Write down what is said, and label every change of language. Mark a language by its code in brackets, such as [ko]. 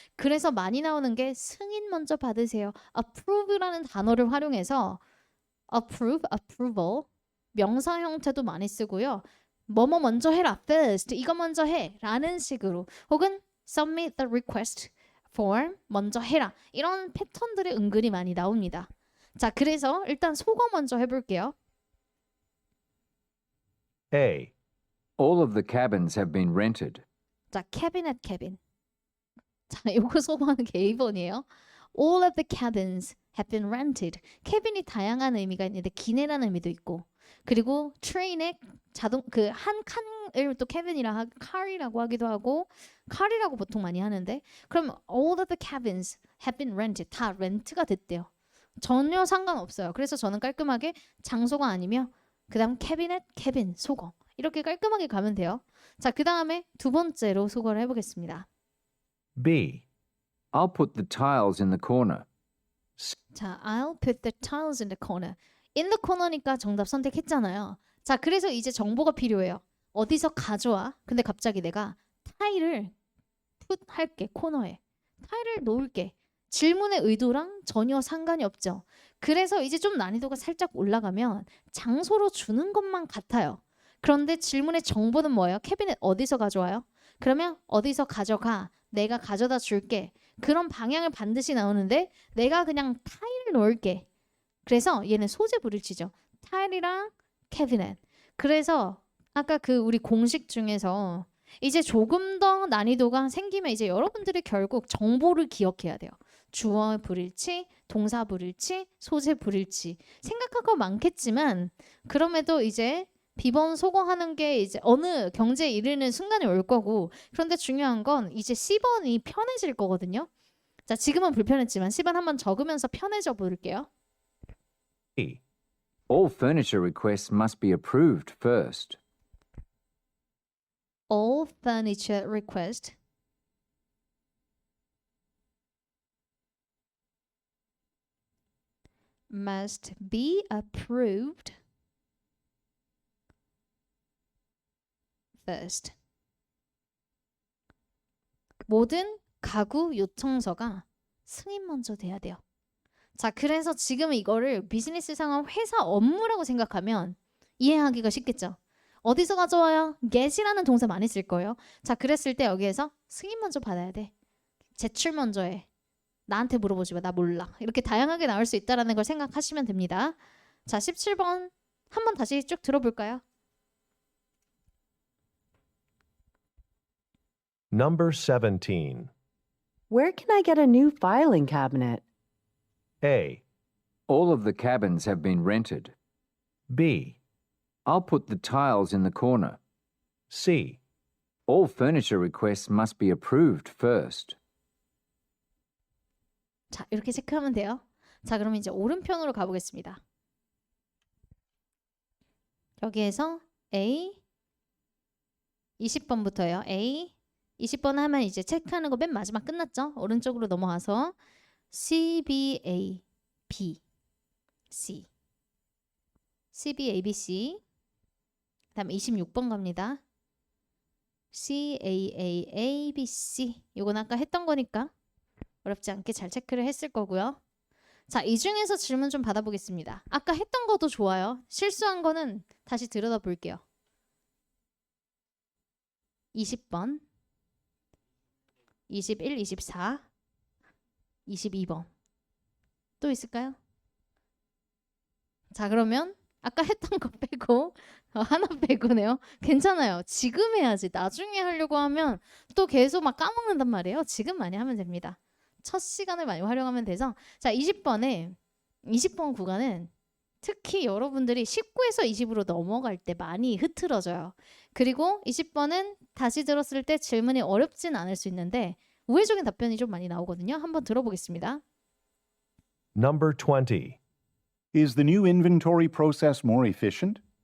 [ko] 그래서 많이 나오는 게 승인 먼저 받으세요. approve라는 단어를 활용해서 approve, approval 명사 형태도 많이 쓰고요. 뭐뭐 먼저 해라, first 이거 먼저 해 라는 식으로 혹은 [en] submit the request form [ko] 먼저 해라 이런 패턴들이 은근히 많이 나옵니다. 자, 그래서 일단 속어 먼저 해볼게요. [en] A. All of the cabins have been rented. 자, cabinet, cabin. [ko] 자, 요거 소거하는 게 A번이에요. [en] All of the cabins have been rented. [ko] cabin이 다양한 의미가 있는데 기내라는 의미도 있고 그리고 트레인의 자동 그 한 칸을 또 cabin이라 car이라고 하기도 하고 car이라고 보통 많이 하는데 그럼 [en] all of the cabins have been rented. [ko] 다 렌트가 됐대요. 전혀 상관없어요. 그래서 저는 깔끔하게 장소가 아니며 그 다음 cabinet, cabin, 속어 이렇게 깔끔하게 가면 돼요. 자, 그 다음에 두 번째로 소거를 해보겠습니다. [en] B. I'll put the tiles in the corner. 자, I'll put the tiles in the corner. [ko] in the corner니까 정답 선택했잖아요. 자, 그래서 이제 정보가 필요해요. 어디서 가져와? 근데 갑자기 내가 타일을 put 할게, 코너에. 타일을 놓을게. 질문의 의도랑 전혀 상관이 없죠. 그래서 이제 좀 난이도가 살짝 올라가면 장소로 주는 것만 같아요. 그런데 질문의 정보는 뭐예요? 캐비넷 어디서 가져와요? 그러면 어디서 가져가? 내가 가져다 줄게. 그런 방향을 반드시 나오는데 내가 그냥 타일을 놓을게. 그래서 얘는 소재 불일치죠. 타일이랑 캐비넷. 그래서 아까 그 우리 공식 중에서 이제 조금 더 난이도가 생기면 이제 여러분들이 결국 정보를 기억해야 돼요. 주어 불일치, 동사 불일치, 소재 불일치. 생각할 거 많겠지만 그럼에도 이제 비번 소거하는 게 이제 어느 경제에 이르는 순간이 올 거고 그런데 중요한 건 이제 C번이 편해질 거거든요. 자, 지금은 불편했지만 C번 한번 적으면서 편해져 볼게요. [en] B. All furniture requests must be approved first. All furniture request must be approved first. [ko] 모든 가구 요청서가 승인 먼저 돼야 돼요. 자, 그래서 지금 이거를 비즈니스 상황 회사 업무라고 생각하면 이해하기가 쉽겠죠. 어디서 가져와요? get이라는 동사 많이 쓸 거예요. 자, 그랬을 때 여기에서 승인 먼저 받아야 돼. 제출 먼저 해. 나한테 물어보지 마. 나 몰라. 이렇게 다양하게 나올 수 있다는 걸 생각하시면 됩니다. 자, 17번 한번 다시 쭉 들어볼까요? [en] Number 17. Where can I get a new filing cabinet? A. All of the cabins have been rented. B. I'll put the tiles in the corner. C. All furniture requests must be approved first. [ko] 자, 이렇게 체크하면 돼요. 자, 그럼 이제 오른편으로 가보겠습니다. 여기에서 A 20번부터요. A 20번 하면 이제 체크하는 거 맨 마지막 끝났죠? 오른쪽으로 넘어와서 C, B, A, B, C C, B, A, B, C 다음 26번 갑니다. C, A, A, A, B, C 이건 아까 했던 거니까 어렵지 않게 잘 체크를 했을 거고요. 자, 이 중에서 질문 좀 받아보겠습니다. 아까 했던 것도 좋아요. 실수한 거는 다시 들여다 볼게요. 20번 21, 24 22번 또 있을까요? 자, 그러면 아까 했던 거 빼고 하나 빼고네요. 괜찮아요. 지금 해야지. 나중에 하려고 하면 또 계속 막 까먹는단 말이에요. 지금 많이 하면 됩니다. 첫 시간을 많이 활용하면 돼서 자, 20번 구간은 특히 여러분들이 19에서 20으로 넘어갈 때 많이 흐트러져요. 그리고 20번은 다시 들었을 때 질문이 어렵진 않을 수 있는데 우회적인 답변이 좀 많이 나오거든요. 한번 들어보겠습니다. [en] Number 20. Is the new inventory process more efficient?